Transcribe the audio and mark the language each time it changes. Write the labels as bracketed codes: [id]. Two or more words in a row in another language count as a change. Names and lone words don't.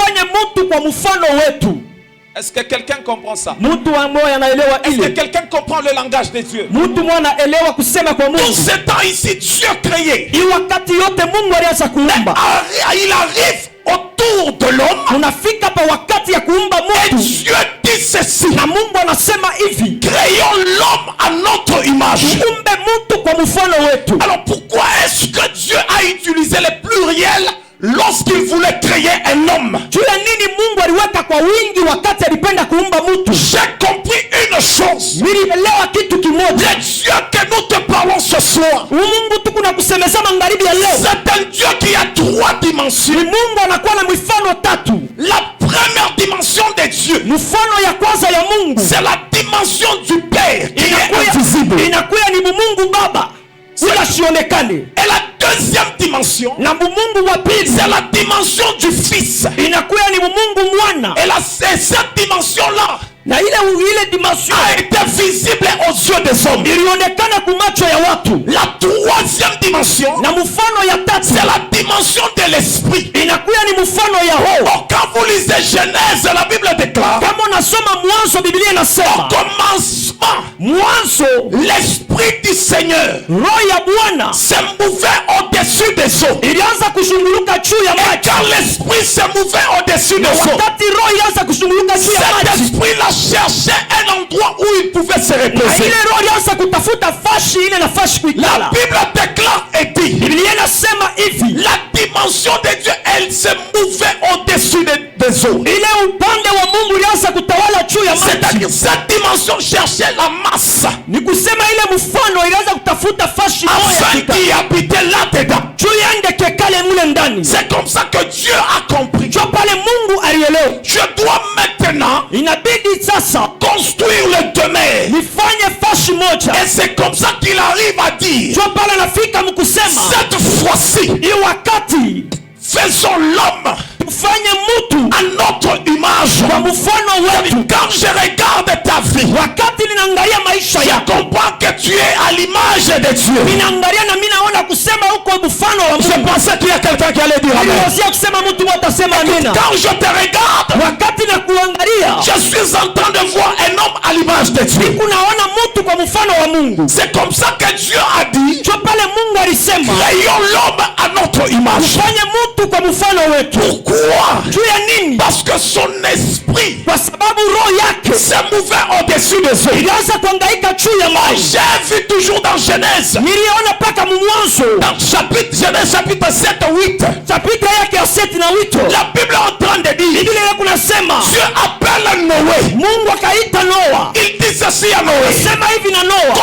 [fr] Est-ce que quelqu'un comprend ça? Est-ce que quelqu'un comprend le langage de Dieu? Tout ce temps ici, Dieu créé. Il arrive au tour de l'homme. [sw] Tunafika pa wakati ya kuumba [fr] Et [sw] mtu. [fr] Dieu dit ceci. [sw] Na Mungu anasema hivi. [fr] Créons l'homme à notre image. [sw] Tuumbe mtu kwa mfano wetu. [fr] Alors pourquoi est-ce que Dieu a utilisé le pluriel lorsqu'il voulait créer un homme? [sw] Juu ya nini Mungu aliweka kwa wingi wakati alipenda kuumba mtu? [fr] J'ai compris une chose. [sw] Nilielewa kitu kimoja. [fr] Le Dieu que nous te parlons ce soir, [sw] Mungu tu kuna kusemeza magharibi ya leo. [fr] c'est un Dieu qui a 3 dimensions. [sw] Mungu anakuwa na mifano tatu. [fr] La première dimension de Dieu, [sw] Mfano ya kwanza ya Mungu [fr] c'est la dimension du Père qui est invisible. [sw] inakuwa ni Mungu Baba ila sionekane. [fr] Et la deuxième dimension, [sw] Na Mungu wa pili [fr] c'est la dimension du Fils. [sw] inakuwa ni Mungu Mwana. [fr] Et cette dimension-là [sw] Na ile dimension [fr] a été visible aux yeux des hommes. [sw] ilionekana kwa macho ya watu. [fr] La troisième dimension, [sw] Na mfano ya tatu [fr] c'est la dimension de l'esprit. [sw] inakuwa ni mfano ya roho. [fr] Or, quand vous lisez Genèse, la Bible déclare, [sw] Kama unasoma Mwanzo, Biblia [fr] au [sw] inasema [fr] commencement, [sw] mwanzo [fr] l'esprit du Seigneur [sw] roho ya Bwana [fr] se mouvait au-dessus des eaux. [sw] ilianza kushunguluka juu ya [fr] Et [sw] maji. [fr] quand l'esprit se mouvait au-dessus des eaux, [sw] Wakati roho ilianza kushunguluka juu ya [fr] cet [sw] maji, [fr] esprit-là cherchait un endroit où il pouvait se [sw] na [fr] reposer. [sw] ile roho ilianza kutafuta fashi ile nafasi [fr] La [sw] kuikala. [fr] Bible déclare et dit, [sw] Biblia inasema hivi, [fr] la dimension de Dieu, elle se mouvait au-dessus des eaux. [sw] ile upande wa Mungu ilianza kutawala juu ya maji. [fr] C'est-à-dire, cette dimension cherchait la masse [sw] Ni kusema ile mfano ilianza kutafuta fashi [fr] afin [sw] moja [fr] d'y habiter là-dedans. [sw] juu yende kekale mule ndani. [fr] C'est comme ça que Dieu a compris. [sw] Jua pale Mungu alielewa, [fr] Je dois maintenant [sw] inabidi sasa [fr] construire le demeure. [sw] nifanye fashi moja. [fr] Et c'est comme ça qu'il arrive à dire, [sw] Jua pale nafika mkusema [fr] cette fois-ci, [sw] hii wakati [fr] faisons l'homme [sw] tufanye mtu [fr] à notre image. [sw] kwa mfano wetu. [fr] Quand je regarde ta vie, [sw] Wakati ninaangalia maisha [fr] je [sw] yako, [fr] comprends que tu es à l'image de Dieu. [sw] ninaangalia na mimi naona kusema huko mfano wa [fr] Je [sw] Mungu. [fr] pensais qu'il y a quelqu'un qui allait dire amen. [sw] Niliwazia kusema mtu atasema amina. [fr] Quand je te regarde, [sw] Wakati na kuangalia [fr] je suis en train de voir un homme à l'image de Dieu. [sw] kunaona mtu kwa mfano wa Mungu. [fr] C'est comme ça que Dieu a dit, [sw] Jua pale Mungu alisema [fr] créons l'homme à notre image. [sw] tufanye mtu kwa mfano wetu. [fr] Pourquoi? [sw] Juu ya nini? [fr] Parce que son esprit [sw] Kwa sababu roho yake [fr] se mouvait au-dessus des eaux. [sw] ilianza kuhangaika juu ya maji. [fr] J'ai vu toujours dans Genèse, [sw] Niliona paka Mwanzo [fr] dans Genèse chapitre 7 8, [sw] chapita yake ya 7 na wito. [fr] la Bible est en train de dire, [sw] Biblia kunasema [fr] Dieu appelle Noé. [sw] Mungu akaita Noa. [fr] Il dit ceci à Noé, [sw] Sema hivi na Noa,